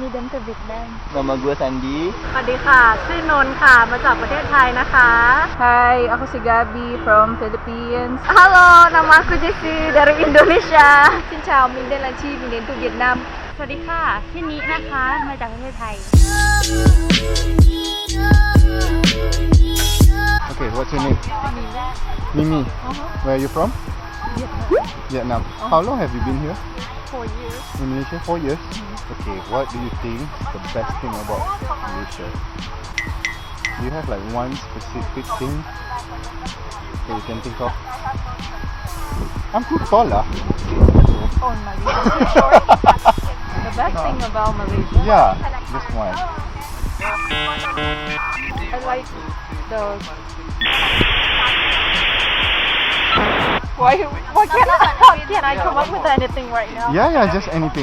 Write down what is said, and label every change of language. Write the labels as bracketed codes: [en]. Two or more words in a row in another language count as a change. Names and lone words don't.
[en] to Vietnam. [id] Nama gue Sandi. [th] สวัสดีค่ะ ชื่อนนท์ค่ะ มาจากประเทศไทยนะคะ [tl] Hi, ako si Gabi [en] from Philippines. Hello, [id] nama aku Jessie dari Indonesia. [vi] Xin chào, mình đây là Chi, mình đến từ Việt Nam. [th] สวัสดีค่ะ ชื่อนินะคะ มาจากประเทศไทย [en] Okay, what's your name? Mimi. Where are you from? Vietnam. How long have you been here? 4 years. In Malaysia? 4 years? Okay, what do you think the best thing about Malaysia? Do you have like one specific thing that you can think of? I'm too tall lah. Oh, Malaysia. The best thing about Malaysia? Yeah, just one. I like the... Why can't I come up with anything right now? Yeah, just anything.